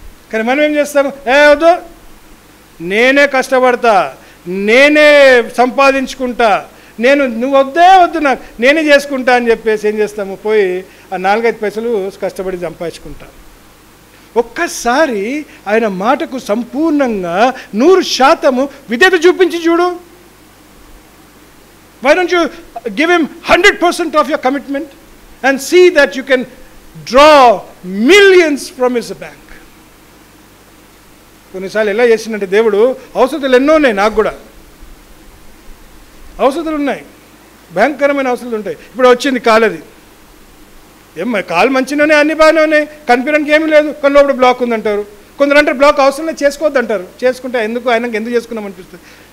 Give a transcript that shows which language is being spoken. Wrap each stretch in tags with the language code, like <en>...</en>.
<te>కానీ మనం ఏం చేస్తాము? వద్దు, నేనే కష్టపడతా, నేనే సంపాదించుకుంటా, నువ్వు వద్దు నాకు, నేనే చేసుకుంటా అని చెప్పేసి ఏం చేస్తాము? పోయి ఆ 4-5 పైసలు కష్టపడి సంపాదించుకుంటా. ఒక్కసారి ఆయన మాటకు సంపూర్ణంగా 100% విధేయత చూపించి చూడు.</te> <en>Why don't you give him 100% of your commitment and see that you can draw millions from his bank?</en> <te>కొన్నిసార్లు ఎలా చేసిందంటే దేవుడు, అవసరాలు ఎన్నో ఉన్నాయి, నాకు కూడా అవసరాలు ఉన్నాయి, భయంకరమైన అవసరాలు ఉంటాయి. ఇప్పుడు వచ్చింది కాలది, కాలు మంచిగానే అన్ని బాగానే ఉన్నాయి, కనిపించడానికి ఏమీ లేదు, కానీ లోపల బ్లాక్ ఉందంటారు. కొందరు అంటారు బ్లాక్ అవసరం లేదు, చేసుకోవద్దు అంటారు. చేసుకుంటే ఆయనకు ఎందుకు చేసుకున్నాం అనిపిస్తుంది.</te>